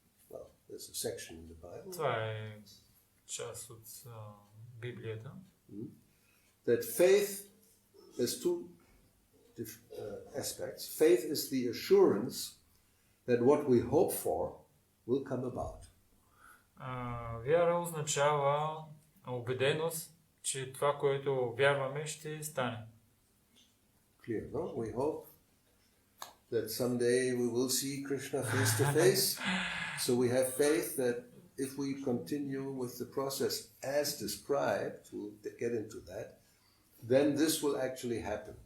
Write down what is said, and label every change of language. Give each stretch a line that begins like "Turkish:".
English: Well, there's a section in the Bible.
Bulgarian: Това е част от Библията.
English: That faith, there's two aspects. Faith is the assurance that what we hope for will come about.
Bulgarian: Вяра означава убеденост, че това, което вярваме, ще стане.
English: Clear, no? We hope that someday we will see Krishna face to face. So we have faith that if we continue with the process as described, we'll get into that, then this will actually happen.